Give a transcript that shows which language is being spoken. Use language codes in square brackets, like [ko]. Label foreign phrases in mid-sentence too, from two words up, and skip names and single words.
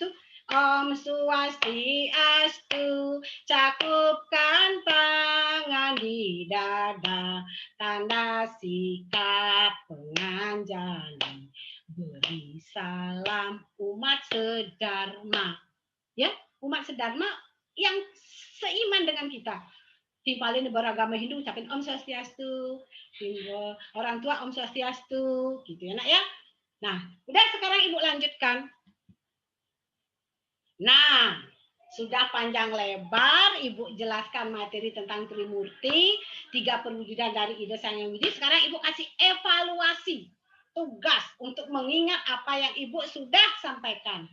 [sa] ॐ स्वस्त्यस्तु, [id] cakupkan tangan di dada, tanda sikap menganjani, beri salam umat sedharma. Ya, umat sedharma yang seiman dengan kita. Timpalin beragama Hindu ucapin [sa] ॐ स्वस्त्यस्तु, [id] orang tua [sa] ॐ स्वस्त्यस्तु, [id] gitu ya nak ya. Nah, udah sekarang Ibu lanjutkan. Nah, sudah panjang lebar Ibu jelaskan materi tentang Trimurti, 3 perwujudan dari Ida Sang Hyang Widi. Sekarang Ibu kasih evaluasi tugas untuk mengingat apa yang Ibu sudah sampaikan.